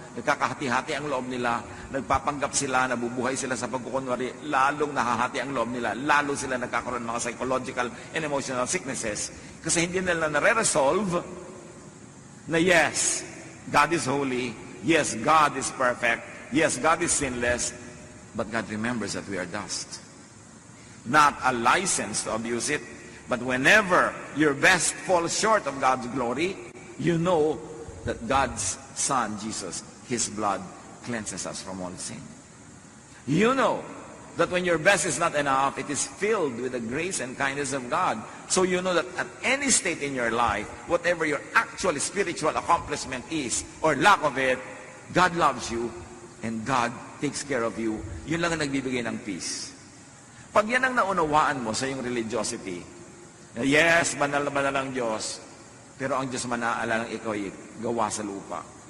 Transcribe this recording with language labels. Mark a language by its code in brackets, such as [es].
[tl] Nagkakahati-hati ang loob nila. Nagpapanggap sila, nabubuhay sila sa pagkukunwari. Lalong nahahati ang loob nila. Lalo sila nagkakaroon ng mga [en] psychological and emotional sicknesses. [tl] Kasi hindi nila nare-resolve na [en] yes, God is holy. Yes, God is perfect. Yes, God is sinless. But God remembers that we are dust. Not a license to abuse it. But whenever your best falls short of God's glory, you know that God's Son, Jesus, His blood cleanses us from all sin. You know that when your best is not enough, it is filled with the grace and kindness of God. So you know that at any state in your life, whatever your actual spiritual accomplishment is, or lack of it, God loves you, and God takes care of you. [tl] Yun lang ang nagbibigay ng peace. Pag yan ang naunawaan mo sa iyong religiosity, yes, banal na banal ang Diyos, pero ang Diyos manaalalang ikaw ay gawa sa lupa.